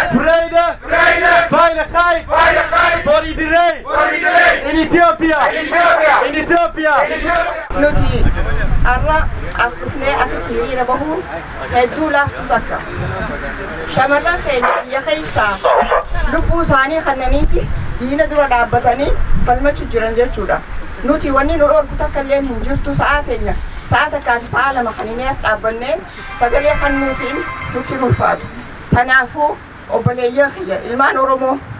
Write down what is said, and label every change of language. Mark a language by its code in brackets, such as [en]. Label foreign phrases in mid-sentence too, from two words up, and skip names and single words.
[nl] vrede, veiligheid, voor iedereen. In Ethiopië. In Ethiopië. [om] nuti arra as dhufnee asitti hiriira bahuun hedduu laaftuu takka shamarran keenya biyya keessaa lubbuu isaanii kannaniiti diina dura dhaabbatanii falmachuu jiran jechuudha nuti wanni nu dhorku takka illeen hin jirtu sa'a teenya sa'a takkaa fi sa'a lama kaninee as dhaabbannee sagalee kan nuufiin nutti ulfaatu kanaafuu obboleeyyan kiyya ilmaan oromoo